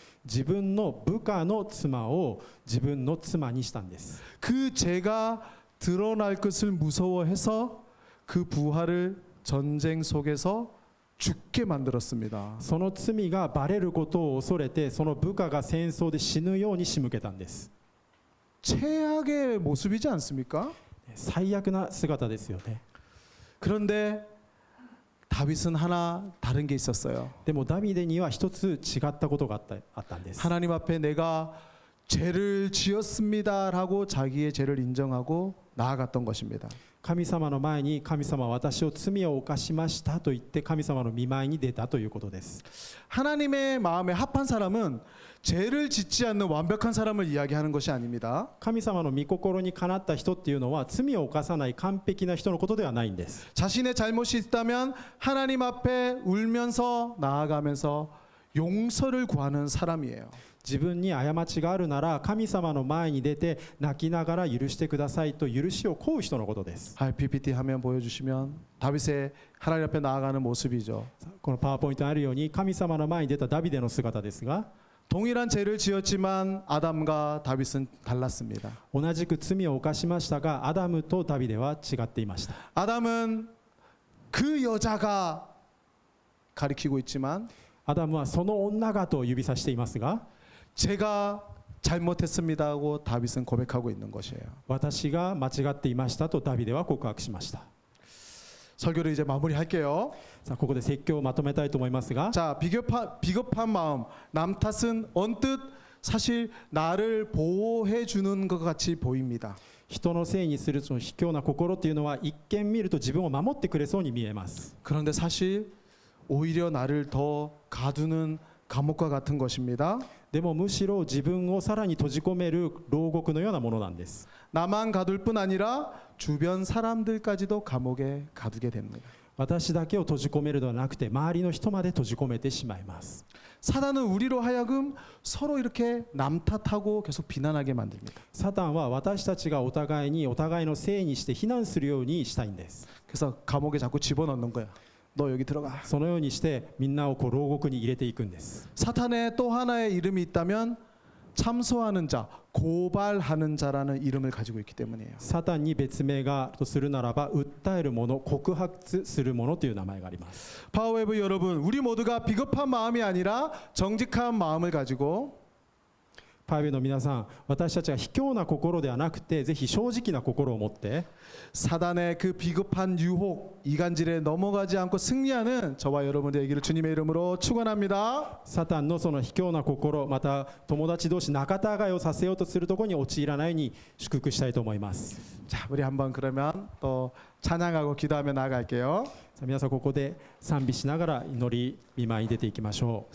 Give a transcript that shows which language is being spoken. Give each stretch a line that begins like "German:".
Japanese: 自分の部下の妻を自分の妻にしたんです。
Korean: 그 죄가 드러날 것을 무서워해서 그 부하를 전쟁 속에서 죽게 만들었습니다.
Japanese: その罪がバレることを恐れて、その部下が戦争で死ぬように仕向けたんです。
Korean: 최악의 모습이지 않습니까?
Japanese: 最悪な姿ですよね。
Korean: 그런데 다윗은 하나 다른 게 있었어요.
Japanese: でもダビデには一つ違ったことがあったんです。
Korean: 하나님 앞에 내가 죄를 지었습니다라고 자기의 죄를 인정하고 나아갔던 것입니다.
Japanese: 神様の前に、神様は私を罪を犯しましたと言って神様の御前に出たということです。
Korean: 하나님의 마음에 합한 사람은 죄를 짓지 않는 완벽한 사람을 이야기하는 것이 아닙니다.
Japanese: 神様の御心にかなった人っていうのは罪を犯さない完璧な人のことではないんです。
Korean: 자신의 잘못이 있다면 하나님 앞에 울면서 나아가면서 용서를 구하는 사람이에요.
Japanese: 自分に過ちがあるなら神様の前に出て泣きながら許してくださいと許しを請う人のことです。
Korean: PPT 화면 보여주시면 다윗의 하나님 앞에 나아가는 모습이죠.
Japanese: このパワーポイントにあるように神様の前に出たダビデの姿ですが、
Korean: 동일한 죄를 지었지만 아담과 다윗은 달랐습니다.
Japanese: 同じく罪を犯しましたがアダムとダビデは違っていました。
Korean: 아담은 그 여자가 가리키고 있지만
Japanese: アダムはその女がと指さしていますが、
Korean: 제가 잘못했습니다 하고 다윗은 고백하고 있는 것이에요.
Japanese: 私が間違っていましたとダビデは告白しました。
Korean: 설교를 이제 마무리할게요.
Japanese: さあここで説教をまとめたいと思いますが、
Korean: 자, 비겁한 마음, 남 탓은 언뜻 사실 나를 보호해 주는 것 같이 보입니다.
Japanese: 人のせいにするその卑怯な心というのは一見見ると自分を守ってくれそうに見えます。
Korean: 그런데 사실 오히려 나를 더 가두는 감옥과 같은 것입니다.
Japanese: でもむしろ自分をさらに閉じ込める牢獄のようなものなんです。
Korean: 나만 가둘 뿐 아니라 주변 사람들까지도 감옥에 가두게 됩니다.
Japanese: 私だけを閉じ込めるのではなくて周りの人まで閉じ込めてしまいます。
Korean: 사단은 우리로 하여금 서로 이렇게 남 탓하고 계속 비난하게 만듭니다.
Japanese: サタンは私たちがお互いにお互いのせいにして非難するようにしたいんです。
Korean: 그래서 감옥에 자꾸 집어넣는 거야. 너 여기 들어가.
Japanese: そのようにしてみんなをこう牢獄に入れていくんです。
Korean: 사탄의 또 하나의 이름이 있다면 참소하는 자, 고발하는 자라는 이름을 가지고 있기 때문이에요.
Japanese: サタンに別名があるとするならば訴える者、告発する者という名前があります。
Korean: 파워웨브 여러분, 우리 모두가 비겁한 마음이 아니라 정직한 마음을 가지고
Japanese: パイウェイの皆さん、私たちは卑怯な心ではなくてぜひ正直な心を持って
Korean: 사단의 그 비겁한 유혹, 이간질에 넘어가지 않고 승리하는 저와 여러분의 되기를 주님의 이름으로 축원합니다.
Japanese: サタンのその卑怯な心、また友達同士仲違いをさせようとするところに陥らないように祝福したいと思います。
Korean: 자, 우리 한번 그러면 또 찬양하고 기도하며 나아갈게요.
Japanese: さあ皆さんここで賛美しながら祈り見舞いに出ていきましょう。